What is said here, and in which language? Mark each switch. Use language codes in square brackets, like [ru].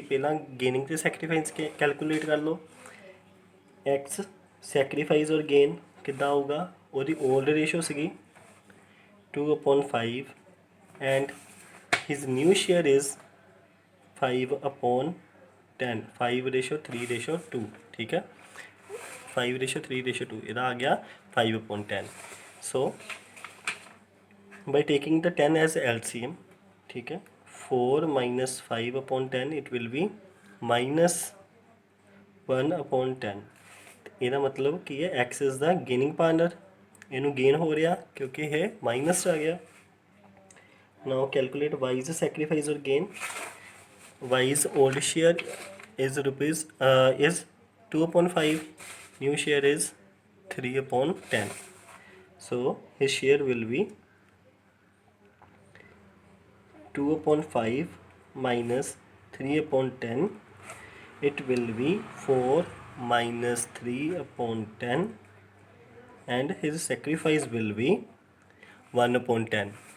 [pa] ਪਹਿਲਾਂ ਗੇਨਿੰਗ ਅਤੇ sacrifice calculate ਕਰ ਲਓ। ਐਕਸ ਸੈਕਰੀਫਾਈਸ ਔਰ ਗੇਨ ਕਿੱਦਾਂ ਆਊਗਾ, ਉਹਦੀ ਓਲਡ ਰੇਸ਼ੋ ਸੀਗੀ 2/5 [en] and his new share is [pa] 5/10, 5:3:2। ਠੀਕ ਹੈ, 5:3:2 ਇਹਦਾ ਆ ਗਿਆ 5/10। [en] so by taking the 10 as LCM, [pa] ठीक है, [en] 4 minus 5/10 it will be minus 1/10। [pa] ਇਹਦਾ ਮਤਲਬ ਕੀ ਹੈ, [en] x is the gaining partner, [pa] ਇਹਨੂੰ ਗੇਨ ਹੋ ਰਿਹਾ ਕਿਉਂਕਿ ਇਹ ਮਾਈਨਸ 'ਚ ਆ ਗਿਆ। [en] now calculate y's sacrifice or gain। y's old share is is 2/5, new share is 3/10, so his share will be 2/5 minus 3/10, it will be 4 minus 3/10 and his sacrifice will be 1/10।